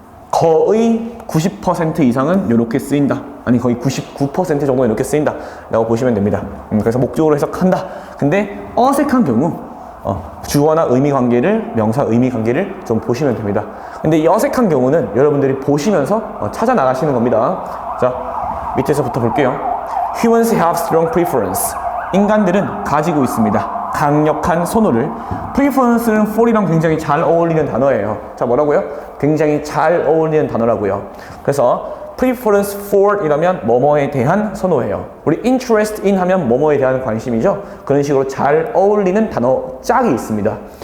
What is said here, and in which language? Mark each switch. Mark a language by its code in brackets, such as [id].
[ko] 거의 90% 이상은 이렇게 쓰인다. 아니 거의 99% 정도는 이렇게 쓰인다 라고 보시면 됩니다. 그래서 목적으로 해석한다. 근데 어색한 경우 주어나 의미 관계를, 명사 의미 관계를 좀 보시면 됩니다. 근데 이 어색한 경우는 여러분들이 보시면서 찾아 나가시는 겁니다. 자, 밑에서부터 볼게요. [en] Humans have strong preference. [ko] 인간들은 가지고 있습니다. 강력한 선호를. preference는 for이랑 굉장히 잘 어울리는 단어예요. 자, 뭐라고요? 굉장히 잘 어울리는 단어라고요. 그래서 preference for 이라면 뭐뭐에 대한 선호예요. 우리 interest in 하면 뭐뭐에 대한 관심이죠. 그런 식으로 잘 어울리는 단어 짝이 있습니다.